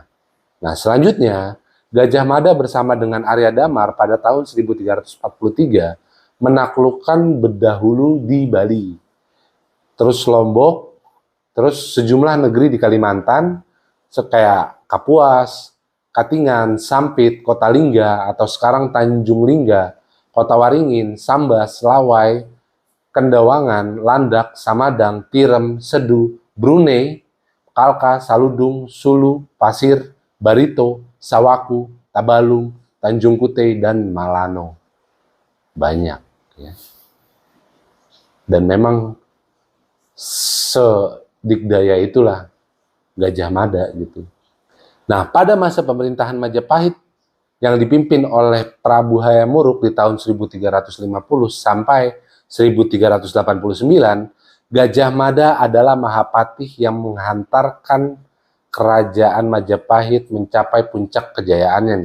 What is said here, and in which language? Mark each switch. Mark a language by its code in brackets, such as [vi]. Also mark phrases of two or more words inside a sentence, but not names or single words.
[id] Nah, selanjutnya Gajah Mada bersama dengan Arya Damar pada tahun 1343 menaklukkan Bedahulu di Bali, terus Lombok, terus sejumlah negeri di Kalimantan, kayak Kapuas, Katingan, Sampit, Kota Lingga, atau sekarang Tanjung Lingga, Kota Waringin, Sambas, Lawai, Kendawangan, Landak, Samadang, Tirem, Sedu, Brunei, Kalka, Saludung, Sulu, Pasir, Barito, Sawaku, Tabalung, Tanjung Kute, dan Malano. Banyak. Ya. Dan memang sedikdaya itulah Gajah Mada gitu. Nah, pada masa pemerintahan Majapahit yang dipimpin oleh Prabu Hayam Wuruk di tahun 1350 sampai 1389, Gajah Mada adalah Mahapatih yang menghantarkan kerajaan Majapahit mencapai puncak kejayaannya nih.